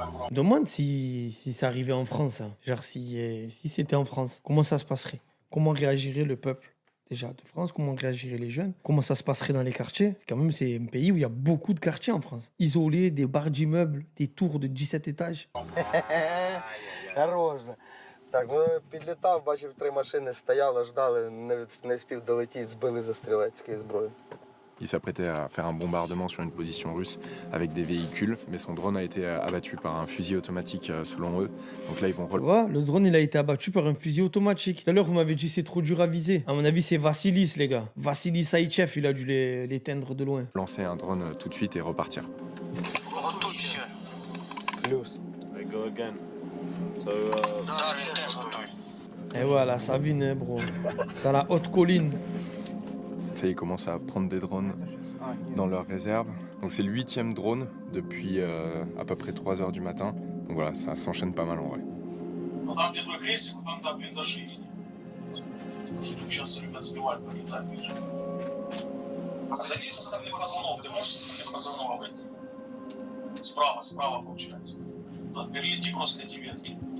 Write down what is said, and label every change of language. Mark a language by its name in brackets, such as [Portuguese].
[French] Demande si ça arrivait en France. Hein. Genre, si c'était en France, comment ça se passerait? Comment réagirait le peuple déjà de France? Comment réagiraient les jeunes? Comment ça se passerait dans les quartiers? Quand même, c'est un pays où il y a beaucoup de quartiers en France. Isolés, des barres d'immeubles, des tours de 17 étages. [Ukrainian] Хороше. Так, ну підлітав, бачив 3 машини, стояли, ждали, не встиг долетіти, збили за стрілецькою зброєю. [French] Il s'apprêtait à faire un bombardement sur une position russe avec des véhicules, mais son drone a été abattu par un fusil automatique selon eux. Donc là, ils vont... Tu vois, le drone, il a été abattu par un fusil automatique. Tout à l'heure, vous m'avez dit c'est trop dur à viser. À mon avis, c'est Vassilis, les gars. Vassilis Saïchev, il a dû l'éteindre de loin. Lancer un drone tout de suite et repartir. [English] Plus. I go again. So, [French] Et voilà, Savine, bro. Dans la haute colline. Ça, ils commencent à prendre des drones dans leur réserve. Donc c'est le 8e drone depuis à peu près 3h du matin. Donc voilà, ça s'enchaîne pas mal en vrai. [Russian] Ну там, где твой крейсер, там блиндажи их. Потому что тут часто любят сбивать, полетать ближе. А зайди со стороны пацанов, ты можешь со стороны пацанов обойти? Справа получается. Вот перелети просто эти ветки.